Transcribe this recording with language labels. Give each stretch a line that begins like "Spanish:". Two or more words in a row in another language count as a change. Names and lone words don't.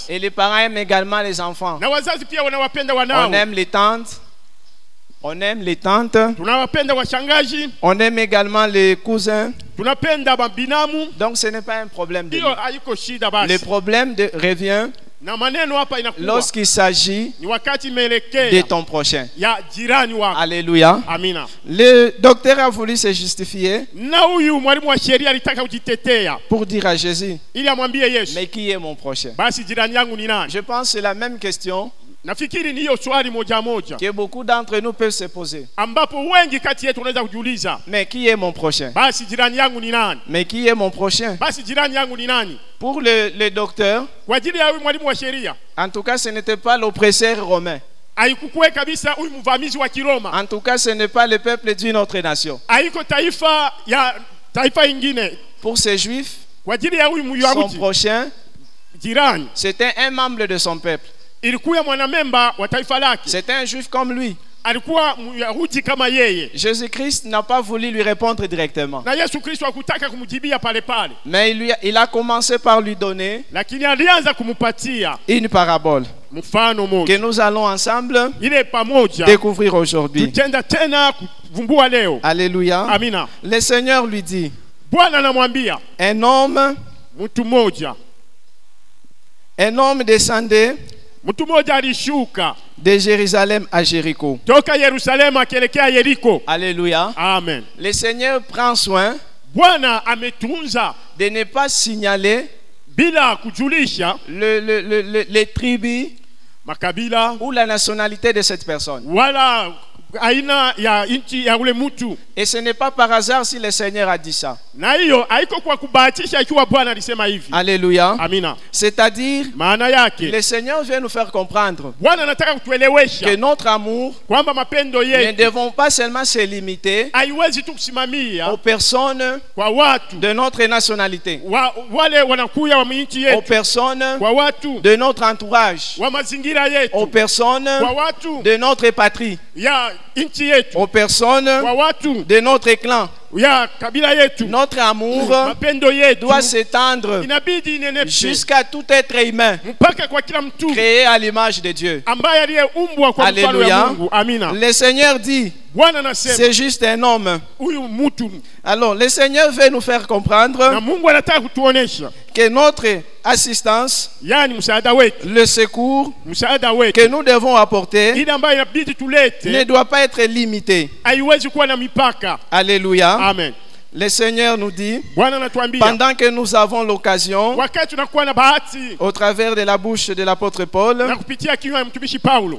French: et les parents aiment également les enfants.
Swahili: na wazazi pia wanawapenda
French: On
Swahili: wanao.
French: aime les tantes, on aime les tantes,
Swahili: Tunawapenda washangazi,
French: on aime également les cousins.
Swahili: tunapenda mabinamu.
French: Donc ce n'est pas un problème de
Swahili: Hiyo
French: nous.
Swahili: haiko shida
French: Le
Swahili: basi.
French: problème revient
Swahili: Na maneno hapa inakuwa
French: lorsqu'il s'agit
Swahili: ni wakati
French: de
Swahili: imeelekea
French: ton prochain.
Swahili: ya jirani wako.
French: Alléluia.
Swahili: Amina.
French: Le docteur a voulu se justifier
Swahili: Na huyu mwalimu wa sheria alitaka kujitetea
French: pour dire à Jésus,
Swahili: ili amwambie Yesu,
French: mais qui est mon prochain?
Swahili: basi jirani yangu ni nani?
French: Je pense que c'est la même question
Swahili: Nafikiri ni hiyo swali moja moja
French: que beaucoup d'entre nous peuvent se poser.
Swahili: ambapo wengi kati yetu tunaweza kujiuliza,
French: Mais qui est mon prochain?
Swahili: basi jirani yangu ni nani?
French: Mais qui est mon prochain?
Swahili: Basi jirani yangu ni nani?
French: Pour le docteur,
Swahili: Kwa ajili ya huyu mwalimu wa sheria
French: en tout cas, ce n'était pas l'oppresseur romain.
Swahili: haikukuwe kabisa huyu mvamizi wa Kiroma,
French: En tout cas, ce n'est pas le peuple d'une autre nation.
Swahili: haiko taifa ya taifa ingine.
French: Pour ces juifs,
Swahili: Kwa ajili ya huyu
French: son
Swahili: Myahudi
French: prochain,
Swahili: jirani
French: c'était un membre de son peuple.
Swahili: ilikuwa mwanamemba wa taifa lake,
French: C'était un juif comme lui.
Swahili: alikuwa Myahudi kama yeye,
French: Jésus-Christ n'a pas voulu lui répondre directement.
Swahili: na Yesu Kristo hakutaka kumjibia pale pale,
French: Mais il a commencé par lui donner
Swahili: lakini alianza kumupatia
French: une parabole
Swahili: mfano
French: que
Swahili: moja,
French: nous allons ensemble
Swahili: ile pamoja
French: découvrir aujourd'hui.
Swahili: tutenda tena kuvumbua leo.
French: Alléluia.
Swahili: Amina.
French: Le Seigneur lui dit,
Swahili: Bwana anamwambia
French: un homme descendait
Swahili: mtu mmoja alishuka
French: de Jérusalem à Jéricho.
Swahili: toka Yerusalemu akielekea Yeriko.
French: Alléluia.
Swahili: Amen.
French: Le Seigneur prend soin
Swahili: Bwana ametunza
French: de ne pas signaler
Swahili: bila kujulisha
French: les tribus
Swahili: makabila
French: ou la nationalité de cette personne.
Swahili: wala aina ya nchi ya ule mtu,
French: Et ce n'est pas par hasard si le Seigneur a dit ça.
Swahili: na hiyo haiko kwa kubahatisha ikiwa Bwana alisema hivi.
French: Alléluia.
Swahili: Amina.
French: C'est-à-dire,
Swahili: Maana yake
French: le Seigneur vient nous faire comprendre
Swahili: Bwana anataka
French: que
Swahili: kutuelewesha
French: notre amour,
Swahili: kwamba mapendo
French: ne
Swahili: yetu
French: devons pas seulement se limiter
Swahili: haiwezi tu kusimamia
French: aux personnes
Swahili: kwa watu
French: de notre nationalité,
Swahili: wale wanakuya wa nchi
French: aux
Swahili: yetu,
French: personnes
Swahili: kwa watu
French: de notre entourage,
Swahili: wa mazingira
French: aux
Swahili: yetu,
French: personnes
Swahili: kwa watu
French: de notre patrie,
Swahili: ya nchi yetu,
French: aux personnes
Swahili: kwa watu
French: de notre clan.
Swahili: ya kabila yetu.
French: Notre amour
Swahili: Mapendo yetu
French: doit s'étendre
Swahili: inabidi inenepe
French: jusqu'à tout être humain
Swahili: mpaka kwa kila mtu
French: créé à l'image de Dieu.
Swahili: ambaye aliyeumbwa kwa mfano
French: Alléluia.
Swahili: ya Mungu. Amina.
French: Le Seigneur dit,
Swahili: Bwana anasema
French: c'est juste un homme.
Swahili: huyu mtu.
French: Alors, le Seigneur veut nous faire
Swahili: Na
French: comprendre
Swahili: Mungu anataka kutuonesha
French: que notre assistance,
Swahili: yani msaada wetu,
French: le secours
Swahili: msaada wetu
French: que nous devons apporter
Swahili: ile ambayo inabidi
French: ne
Swahili: tulete
French: doit pas être limité.
Swahili: haiwezi kuwa na mipaka.
French: Alléluia.
Swahili: Amen.
French: Le Seigneur nous dit,
Swahili: Bwana anatuambia
French: pendant que nous avons l'occasion,
Swahili: wakati tunakuwa na bahati
French: au travers de la bouche de l'apôtre Paul,
Swahili: na kupitia kinywa ya mtumishi Paulo